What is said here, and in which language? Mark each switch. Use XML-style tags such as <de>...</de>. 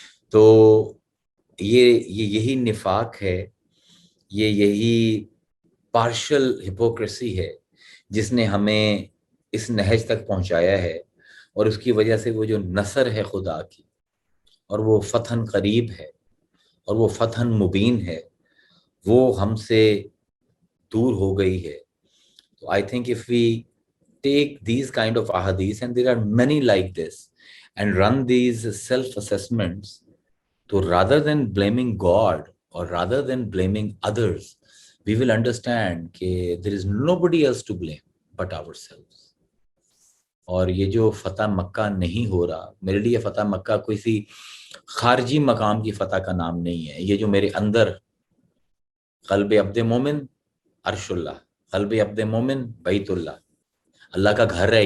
<ur>تو یہی نفاق ہے, یہی پارشل ہپوکریسی ہے جس نے ہمیں اس نہج تک پہنچایا ہے. اور اس کی وجہ سے وہ جو نصر ہے خدا کی, اور وہ فتح قریب ہے, اور وہ فتح مبین ہے, وہ ہم سے دور ہو گئی ہے.</ur> <en>تو I think if we take these kind of ahadith, and there are many like this, and run these self-assessments, so rather than blaming God or rather than blaming others, we will understand that there is nobody else to blame but ourselves.</en> <ur>اور یہ جو فتح مکہ نہیں ہو رہا, میرے لیے فتح مکہ کوئی سی خارجی مقام کی فتح کا نام نہیں ہے. یہ جو میرے اندر</ur> <ar>قلب عبد مومن عرش اللہ,</ar> <ur>قلب عبد مومن بیت اللہ, اللہ کا گھر ہے.</ur>